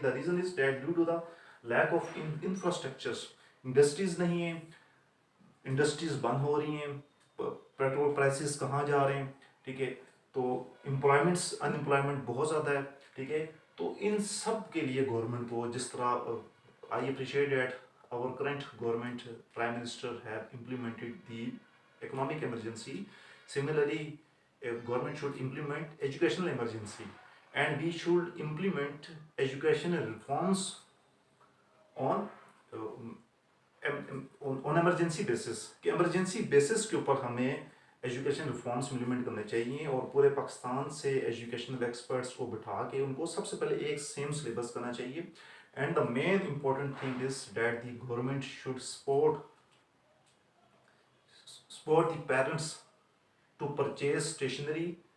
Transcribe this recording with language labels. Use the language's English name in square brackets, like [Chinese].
[English] The reason is that due to the lack of infrastructures, industries [Urdu] نہیں ہیں, industries بند ہو رہی ہیں, پیٹرول پرائسز کہاں جا رہے ہیں, ٹھیک ہے, تو انمپلائمنٹ بہت زیادہ ہے, ٹھیک ہے. تو ان سب کے لیے گورنمنٹ کو جس طرح [English] I appreciate that our current government prime minister have implemented the economic emergency. Similarly, government should implement educational emergency, and we should implement educational reforms on emergency basis, [Urdu] کہ ایمرجنسی بیسس کے اوپر ہمیں education reforms implement کرنے چاہیے اور پورے پاکستان سے educational experts کو بٹھا کے ان کو سب سے پہلے ایک سیم سلیبس کرنا چاہیے. [English] And the main important thing is that the government should support the parents to purchase stationery.